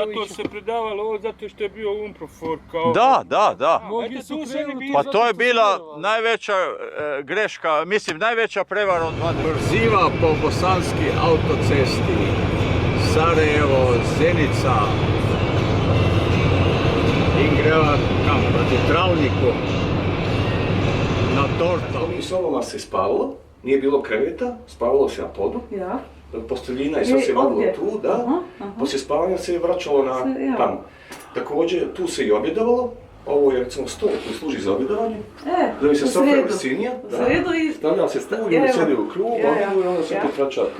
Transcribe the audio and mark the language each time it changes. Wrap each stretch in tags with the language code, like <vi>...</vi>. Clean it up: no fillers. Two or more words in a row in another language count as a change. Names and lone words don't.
<bs>Zato se predavalo ovo, zato što je bio UNPROFOR kao... Da. Mnogi su krenuli... Pa to je bila najveća greška, mislim najveća prevara od 20.</bs> <sl>Brziva po bosanski autocesti, Sarajevo, Zenica, in greva kam, proti Travniku, na Torto.</sl> <bs>U sobama se spavalo, nije bilo kreveta, spavalo se na podu. Ja. Posteljina i sve se vadilo tu, da. Poslije spavanja se je vraćalo na tamo. Također, tu se i objedavalo. Ovo je recimo stol koji služi za objedavanje. Zove se sofra vrsinija. Stavljala se tu i onda sjedi u krug, i onda se opet vraća tu.</bs>